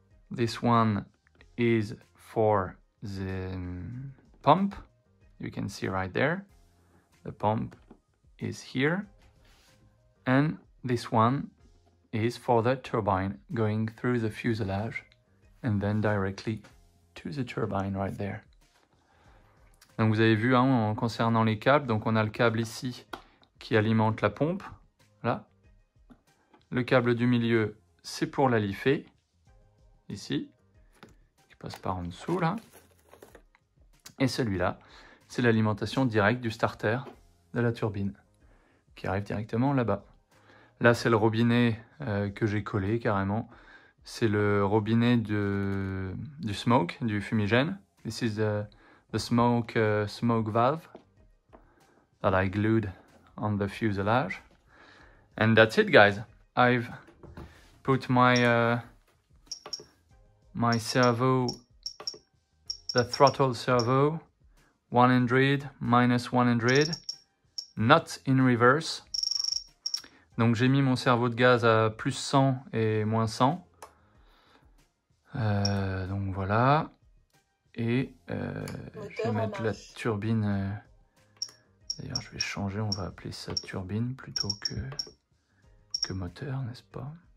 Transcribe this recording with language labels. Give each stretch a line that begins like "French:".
English: This one is for the pump. You can see right there. The pump is here, and this one is for the turbine going through the fuselage and then directly to the turbine right there.
French: Donc vous avez vu hein, concernant les câbles, donc on a le câble ici qui alimente la pompe, là. Le câble du milieu, c'est pour la Li-Fe, ici, qui passe par en dessous là. Et celui-là, c'est l'alimentation directe du starter de la turbine, qui arrive directement là-bas. Là, c'est le robinet que j'ai collé carrément. C'est le robinet du smoke, du fumigène.
English: This is the smoke valve that I glued on the fuselage. And that's it, guys. I've put my servo, the throttle servo, 100, minus 100, not in reverse.
French: Donc j'ai mis mon servo de gaz à plus 100 et moins 100. Donc voilà. Et je vais mettre la turbine. D'ailleurs je vais changer, on va appeler ça turbine plutôt que moteur, n'est-ce pas?